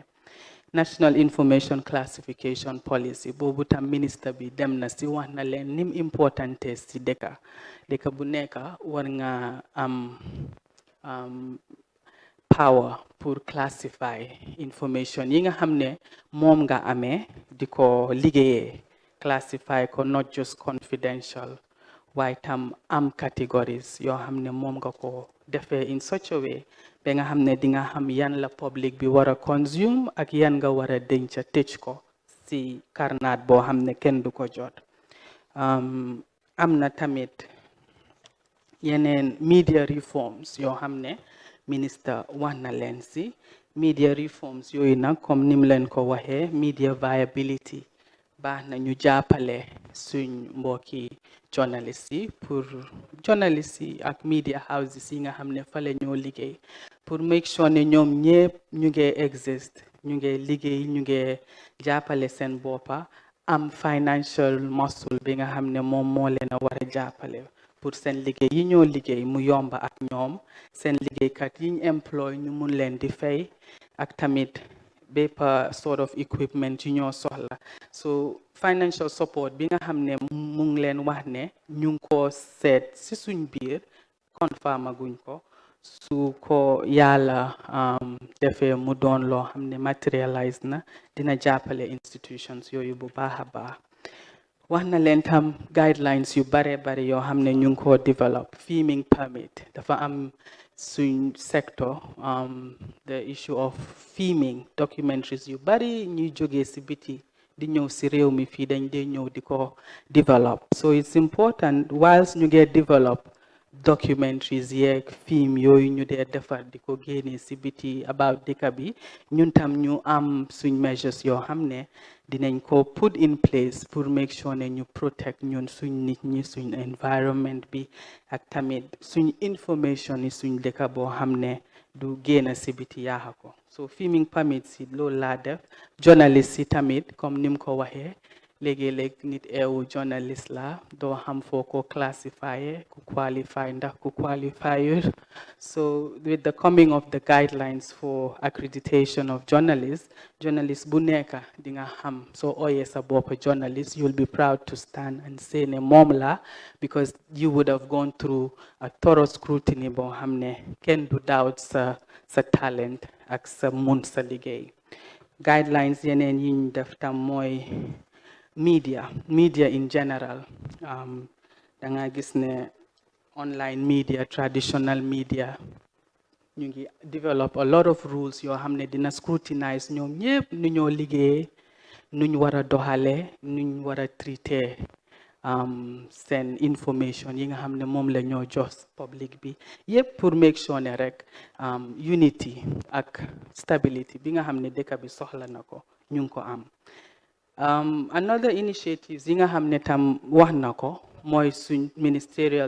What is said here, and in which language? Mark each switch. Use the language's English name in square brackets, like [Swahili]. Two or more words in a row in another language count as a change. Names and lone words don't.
[Wolof] National Information Classification Policy boobu tam ministre bi dem na si wax na leen nim importante si dëkka bu nekk war nga am power pour [English] classify information [Wolof] yi nga xam ne moom nga amee di ko liggéeyee classify ko [English] not just confidential [Wolof] waaye tam am categories yoo xam ne moom nga ko defee [English] in such a way [Wolof] ba nga xam ne di nga xam yan la public bi war a consume ak yan nga war a denca tëj ko si karnaat boo xam ne kenn du ko jot. Am na tamit yeneen [English] media reforms [Wolof] yoo xam ne minister wax na leen si [English] media reforms [Wolof] yooyu nag comme nim leen ko waxee [English] media viability [Wolof] baax na ñu jàppale suñ mbokki journalistes yi pour journalistes yi ak [English] media houses [Wolof] yi nga xam ne fa la ñoo liggéey pour [English] make sure [Wolof] ne ñoom ñëpp ñu ngi exist ñu ngi liggéey ñu ngi jàppale seen boppa am [English] financial muscle [Wolof] bi nga xam ne moom moo leen a war a jàppale pour seen liggéey yi ñoo liggéey mu yomba ak ñoom seen liggéeykat yi ñu employ ñu mun leen di fay ak tamit bépp [English] sort of equipment [Wolof] yu ñoo soxla so [English] financial support [Wolof] bi nga xam ne mu ngi leen wax ne ñu ngi ko seet si suñ biir confirm aguñ ko su ko yàlla defee mu doon loo xam ne materialize na dina jàppale institutions yooyu bu baax a baax wax na leen tam guidelines yu bare bare yoo xam ne ñu ngi ko develop [English] filming permit [Wolof] dafa am suñ sector [English] the issue of filming documentaries [Wolof] yu bari ñuy jógee si biti di ñëw si réew mi fii dañ dee ñëw di ko develop [English] so it's important whilst [Wolof] ñu ngee develop documentaries yeeg film yooyu ñu dee defar di ko génnee si biti about dëkk bi ñun tam ñu am suñ measures yoo xam ne dinañ ko [English] put in place [Wolof] pour [English] make sure [Wolof] ne ñu protect ñun suñ nit ñi suñ environment bi ak tamit suñ information yi suñ dëkk boo xam ne du génn si biti yaaxa ko so [English] filming permit [Wolof] si loolu laa def journalist si tamit comme nim ko waxee léegi-léeg nit eewu journalist la doo xam foo ko classify ku qualify ndax ku qualify [English] so with the coming of the guidelines for accreditation of journalists [Wolof] bu nekk di nga xam soo ooyee sa bopp journalist [English] you'll be proud to stand and say [Wolof] ne moom la [English] because you would have gone through a thorough scrutiny [Wolof] boo xam ne kenn du doubt sa talent ak sa mun sa liggéey guidelines yeneen yi ñu def tam mooy [English] media in general [Wolof] da nga gis ne [English] online media traditional media [Wolof] ñu ngi [English] develop a lot of rules [Wolof] yoo xam ne dina scrutinize ñoom ñëpp nu ñoo liggéeyee nuñ war a doxalee nuñ war a traité seen information yi nga xam ne moom la ñoo jox public bi yëpp pour [English] make sure [Wolof] ne rek unity ak stability bi nga xam ne dëkk bi soxla na ko ñu ngi ko am [English] another initiatives [Wolof] yi nga xam ne tam wax na ko mooy suñ ministerial